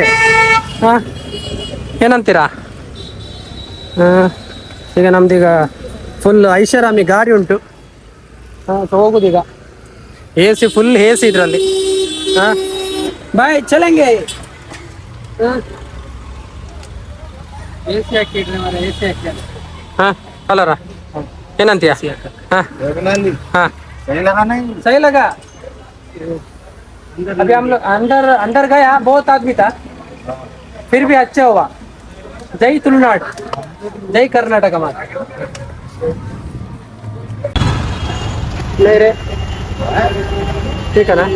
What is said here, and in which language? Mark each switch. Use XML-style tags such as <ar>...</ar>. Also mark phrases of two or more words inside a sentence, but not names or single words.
<kn>ಏನಂತೀರಾ? ಈಗ ನಮ್ದೀಗ ಫುಲ್ ಐಷಾರಾಮಿ ಗಾಡಿ ಉಂಟು. ಸೊ ಹೋಗುದೀಗ AC</kn> <en>full AC</en> <kn>ಇದರಲ್ಲಿ.</kn> <hi>भाई चलेंगे.</hi> <kn>AC ಹಾಕಿಡ್ರಿ ಮರ, AC ಹಾಕಿ. ಕಲರ ಏನಂತೀಯ?</kn> <hi>सही लगा? अभी हम लोग अंदर गया, बहुत आदमी था, फिर भी अच्छा हुआ. जय तुलुनाड, जय कर्नाटक. हमारा नहीं रे, ठीक है ना?</hi>